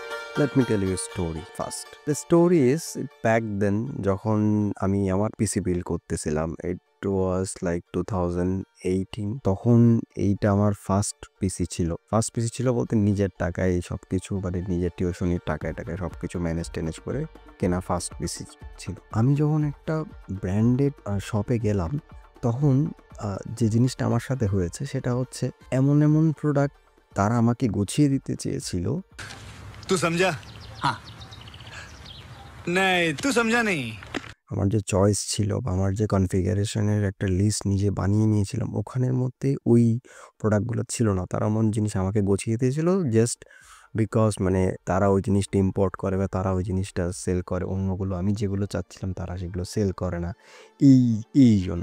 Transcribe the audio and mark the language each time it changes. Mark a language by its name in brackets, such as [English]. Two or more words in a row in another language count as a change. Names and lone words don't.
[English] Let me tell you a story first. The story is back then [Bangla] যখন আমি আমার [English] PC build [Bangla] করতেছিলাম, [English] it was like 2018, [Bangla] তখন এইটা আমার [English] first PC [Bangla] ছিল। [English] first PC [Bangla] ছিল বলতে নিজের টাকায় সবকিছু, মানে নিজের টিউশনির টাকায় সবকিছু ম্যানেজ টেনেজ করে কেনা [English] first PC [Bangla] ছিল। আমি যখন একটা [English] branded shop [Bangla] গেলাম, তখন যে জিনিসটা আমার সাথে হয়েছে সেটা হচ্ছে এমন প্রোডাক্ট তারা আমাকে গুছিয়ে দিতে চেয়েছিল। [Hindi] तू समझा? हाँ। नहीं, तू समझा नहीं। [Bangla] আমার যে চয়েস ছিল বা আমার যে কনফিগারেশনের একটা লিস্ট নিজে বানিয়ে নিয়েছিলাম, ওখানের মধ্যে ওই প্রোডাক্টগুলো ছিল না। তারা এমন জিনিস আমাকে গুছিয়ে দিয়েছিল [English] just because [Bangla] মানে তারা ওই জিনিসটা ইম্পোর্ট করে বা তারা ওই জিনিসটা সেল করে, অন্যগুলো আমি যেগুলো চাচ্ছিলাম তারা সেগুলো সেল করে না, এই জন্য।